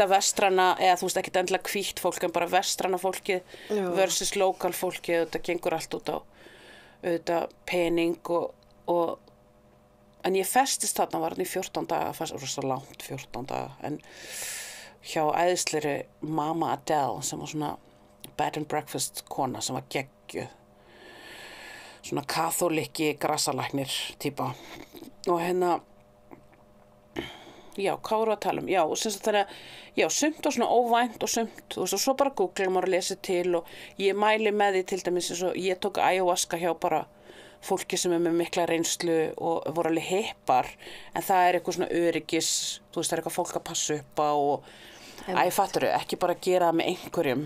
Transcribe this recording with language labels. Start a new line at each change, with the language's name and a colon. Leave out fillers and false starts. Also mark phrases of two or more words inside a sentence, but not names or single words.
Icelandic: vestrana, eða þú veist ekkert endilega hvítt fólk, en bara vestrana fólkið versus lokal fólkið, þetta gengur allt út á auðvitað pening en ég festist þarna, var hann í 14 daga, það var svo langt 14 daga, en hjá æðislegri Mama Adele sem var svona
English: bed and breakfast
Icelandic: kona sem var geggjuð svona kaþóliki grassalæknir típa og já, hvað voru að tala um? Já, og sem sagt þannig já, sumt var svona óvænt og sumt, þú veist, og svo bara googla maður að lesa til og ég mæli með því til dæmis eins og ég tók ayahuasca hjá bara fólki sem með mikla reynslu og voru alveg hippar, en það eitthvað svona öryggis, þú veist, það eitthvað fólk að passa upp á og fatturðu, ekki bara gera það með einhverjum.